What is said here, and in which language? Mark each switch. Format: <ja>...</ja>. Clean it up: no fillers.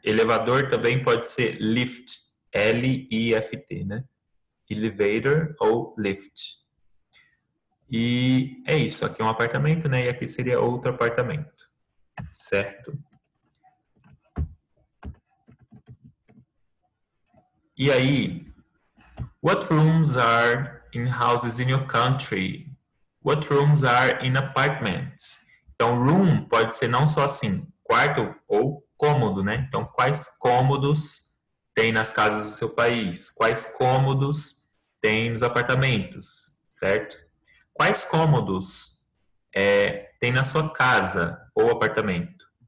<pt>Elevador também pode ser lift, L-I-F-T, né? Elevator ou lift. E é isso, aqui é um apartamento, né? E aqui seria outro apartamento, certo?</pt> <en>E aí, what rooms are in houses in your country? What rooms are in apartments?</en> <pt>Então, room pode ser não só assim, quarto ou cômodo, né? Então, quais cômodos tem nas casas do seu país? Quais cômodos tem nos apartamentos, certo? Quais cômodos tem na sua casa ou apartamento?</pt>